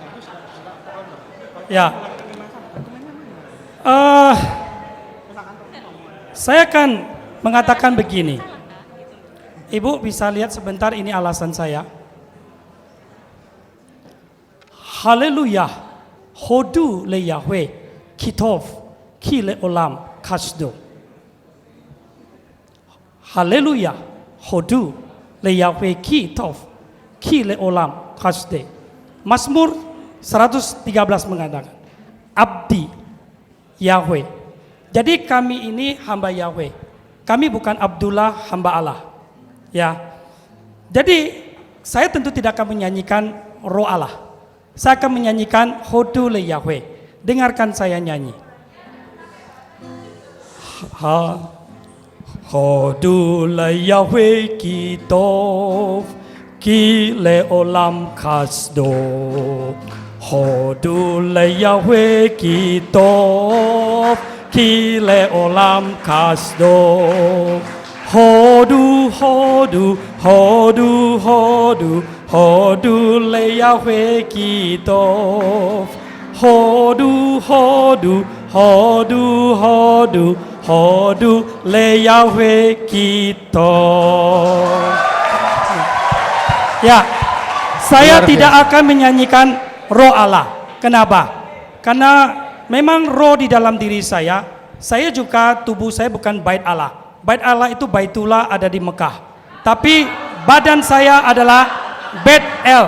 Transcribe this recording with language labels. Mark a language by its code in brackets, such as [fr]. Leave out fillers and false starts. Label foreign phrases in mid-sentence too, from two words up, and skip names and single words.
[id] Ya. Saya akan mengatakan begini. Ibu bisa lihat sebentar, ini alasan saya. Haleluya. [he] הודו ליהוה. כי טוב. כי לעולם. חסדו. הללויה. הודו ליהוה כי טוב. כי לעולם. חסדו. [id] Mazmur 113 mengatakan, [he] עבדי יהוה. [id] Jadi kami ini hamba Yahweh. Kami bukan Abdullah, hamba Allah. Ya. Jadi saya tentu tidak akan menyanyikan roh Allah. Saya akan menyanyikan [he] הודו ליהוה. [id] Dengarkan saya nyanyi. [he] הודו ליהוה כי טוב. כי לעולם חסדו. הודו ליהוה כי טוב. כי לעולם חסדו. הודו, הודו, הודו, הודו, הודו ליהוה כי טוב. הודו, הודו, הודו, הודו, הודו ליהוה כי טוב. [id] Ya, saya tidak akan menyanyikan roh Allah. Kenapa? Karena memang roh di dalam diri saya juga tubuh saya bukan bait Allah. Bait Allah itu Baitullah ada di Mekah. Tapi badan saya adalah Bait El.